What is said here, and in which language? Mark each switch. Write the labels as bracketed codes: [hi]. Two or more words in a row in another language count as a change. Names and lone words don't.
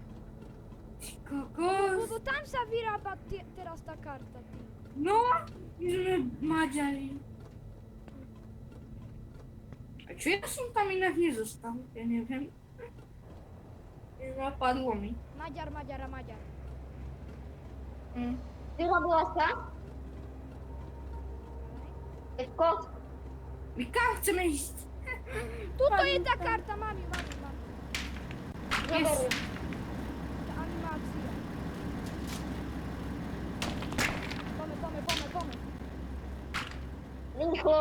[sk] Ty kokos. Lebo tam sa vyrába teraz tá karta, ty. No, my sme Maďari. A čo ja som tam inak nezostal? Ja neviem. Napadlo mi. Maďar. [pl] Wyrobiła się? Tylko [sk] My kam chceme ísť? Tuto je tá karta, mám ju. [pl] wyboru. [sk] Tá animácia. Pome. Rýchlo.